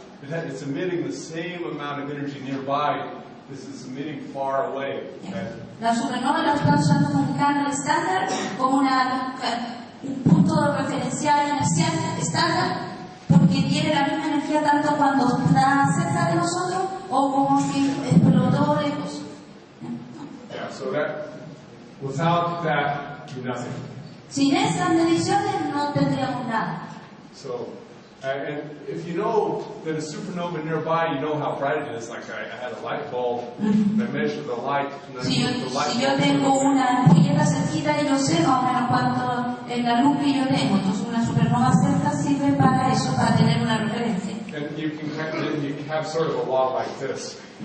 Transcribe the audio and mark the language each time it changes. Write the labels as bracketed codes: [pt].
[en] It's emitting the same amount of energy nearby as it's emitting far away. [es] La supernova la están usando como un candle estándar, como un punto referencial inercial estándar, porque tiene la misma energía tanto cuando está cerca de nosotros o como si explotó lejos. [en] Yeah, so that without that, nothing. [es] Sin esas mediciones no tendríamos nada. [en] So, and if you know that a supernova nearby, you know how bright it is. Like I had a light bulb, and I measured the light. And [es] Si [en] the light [es] yo tengo una ampolleta cerquita y yo sé más o menos cuánto es la luz que yo tengo, entonces una supernova cerca sirve para eso, para tener una referencia. [en] and you can have sort of a law like this.